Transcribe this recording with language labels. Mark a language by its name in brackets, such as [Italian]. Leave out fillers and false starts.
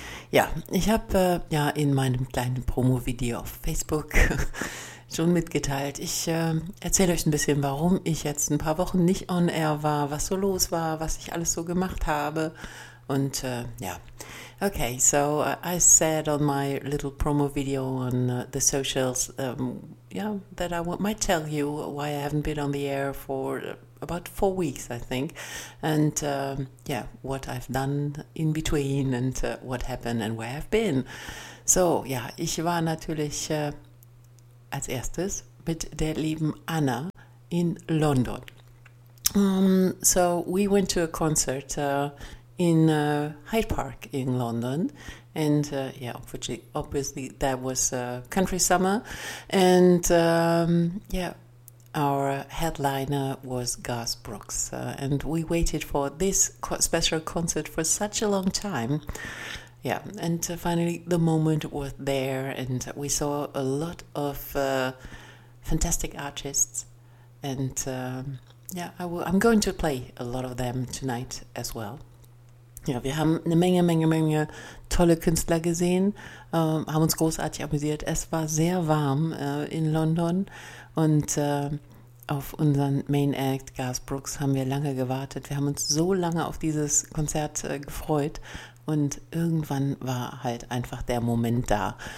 [German] Ja, ich habe ja in meinem kleinen Promo-Video auf Facebook schon mitgeteilt. Ich erzähle euch ein bisschen, warum ich jetzt ein paar Wochen nicht on air war, was so los war, was ich alles so gemacht habe. Und ja, [English] okay, so I said on my little promo video on the socials, that I might tell you why I haven't been on the air for about 4 weeks, I think, and what I've done in between and what happened and where I've been. [German] So, ja, ich war natürlich als erstes mit der lieben Anna in London. [English] So, we went to a concert in Hyde Park in London, and obviously that was country summer, and our headliner was Garth Brooks, and we waited for this special concert for such a long time. Yeah, and finally the moment was there, and we saw a lot of fantastic artists, and I'm going to play a lot of them tonight as well. [German] Ja, wir haben eine Menge tolle Künstler gesehen, haben uns großartig amüsiert. Es war sehr warm in London, und auf unseren Main Act Garth Brooks haben wir lange gewartet. Wir haben uns so lange auf dieses Konzert gefreut, und irgendwann war halt einfach der Moment da.